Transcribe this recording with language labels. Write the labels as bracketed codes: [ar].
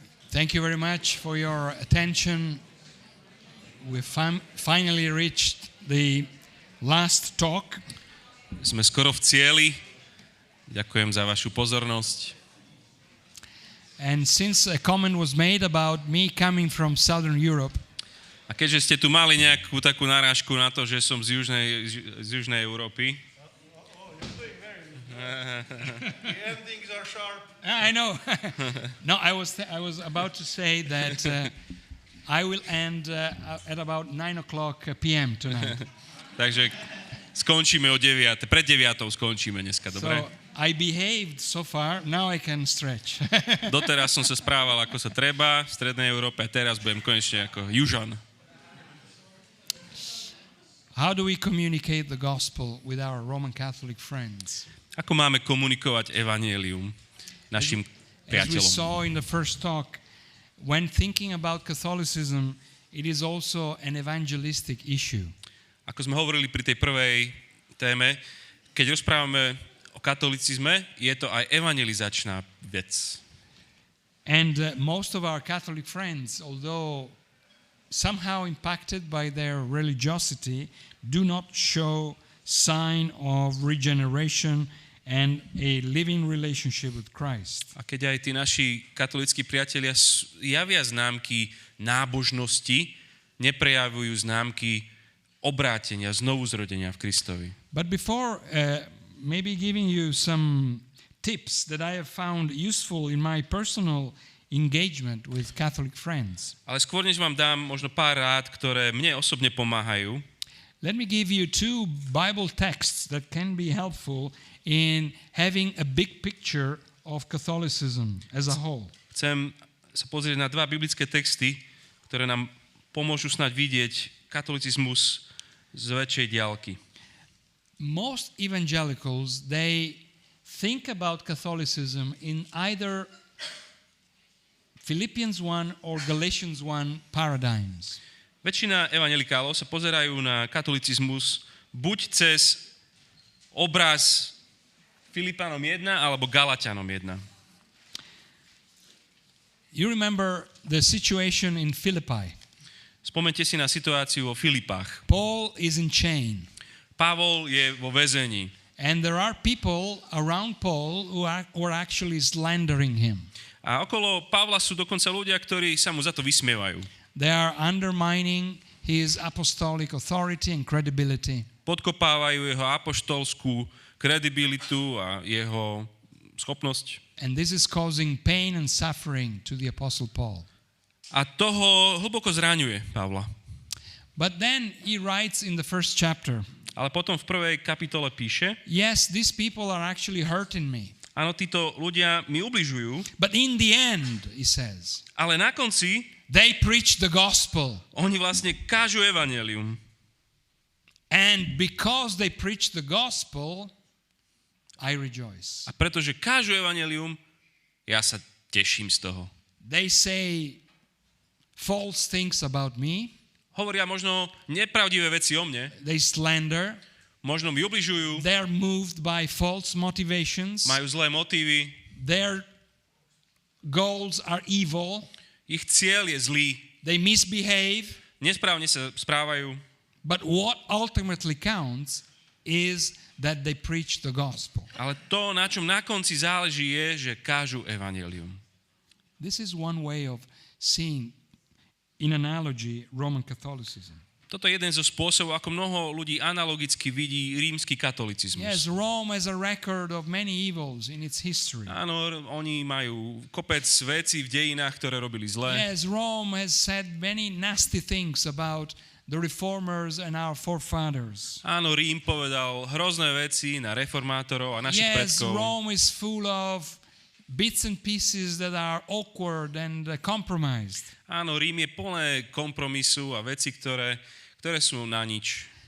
[en] Thank you very much for your attention. We finally reached the last talk. [sk] Sme skoro v cieli. Ďakujem za vašu pozornosť. [en] And since a comment was made about me coming from Southern Europe, [sk] A keďže ste tu mali nejakú takú narážku na to, že som z južnej Európy. [en] The endings are sharp. I know. No, I was about to say that I will end at about 9:00 p.m. tonight. [sk] Takže skončíme o 9. Pred 9 skončíme dneska, dobre? [en] So I behaved so far, now I can stretch. [sk] Doteraz som sa správal ako sa treba v strednej Európe a teraz budem konečne ako južan. [en] How do we communicate the gospel with our Roman Catholic friends? [sk] Ako máme komunikovať evanjelium našim [en] As we [sk] priateľom? [en] saw in the first talk, when thinking about Catholicism, it is also an evangelistic issue. [sk] Ako sme hovorili pri tej prvej téme, keď rozprávame o katolicizme, je to aj evangelizačná vec. [en] And most of our Catholic friends, although somehow impacted by their religiosity, do not show sign of regeneration and a living relationship with Christ. [sk] A keď aj tí naši katolícki priatelia javia známky nábožnosti, neprejavujú známky obrátenia, znovuzrodenia v Kristovi. [en] But before maybe giving you some tips that I have found useful in my personal engagement with Catholic friends, [sk] Ale skôr, než vám dám možno pár rád, ktoré mne osobne pomáhajú, [en] let me give you two Bible texts that can be helpful in having a big picture of Catholicism as a whole. [sk] chcem sa pozrieť na dva biblické texty, ktoré nám pomôžu snáď vidieť katolicizmus z väčšej diaľky. [en] Most evangelicals, they think about Catholicism in either Philippians 1 or Galatians 1 paradigms. [sk] Väčšina evangelikálov sa pozerajú na katolicizmus buď cez obraz Filipánom 1 alebo Galatianom 1. [en] You remember the situation in Philippi. [sk] Spomente si na situáciu vo Filipách. [en] Paul is in chain. [sk] Pavol je vo väzení. [en] And there are people around Paul who are actually slandering him. [sk] A okolo Pavla sú dokonca ľudia, ktorí sa mu za to vysmievajú. [en] They are undermining his apostolic authority and credibility. [sk] Podkopávajú jeho apoštolskú kredibilitu a jeho schopnosť. [en] And this is causing pain and suffering to the Apostle Paul. [sk] A toho hlboko zraňuje Pavla. [en] But then he writes in the first chapter, [sk] Ale potom v prvej kapitole píše, [en] yes, these people are actually hurting me. [sk] áno, títo ľudia mi ubližujú, [en] But in the end, he says, [sk] ale na konci [en] they preach the gospel. [sk] oni vlastne kážu evanjelium. [en] And because they preach the gospel, I rejoice. [sk] A pretože kážu evanjelium, ja sa teším z toho. [en] They say false things about me. [sk] Hovoria možno nepravdivé veci o mne, [en] They slander. [sk] možno mi ubližujú, [en] They're moved by false motivations. [sk] majú zlé motívy, [en] Their goals are evil. [sk] ich cieľ je zlý, [en] They misbehave. [sk] nesprávne sa správajú, [en] But what ultimately counts is that they preach the gospel. [sk] ale to, na čom na konci záleží, je, že kážu evanjelium. [en] This is one way of seeing, in analogy, Roman Catholicism. [sk] Toto je jeden zo spôsobov, ako mnoho ľudí analogicky vidí rímsky katholicizmus. [en] Yes, Rome has a record of many evils in its history. [sk] Áno, oni majú kopec vecí v dejinách, ktoré robili zle. [en] Yes, Rome has said many nasty things about the reformers and our forefathers. [sk] Áno, Rím povedal hrozné veci na reformátorov a našich [en] Yes, [sk] predkov. [en] Rome is full of bits and pieces that are awkward and compromised. [sk] Áno, Rím je plné kompromisu a veci, ktoré sú na nič.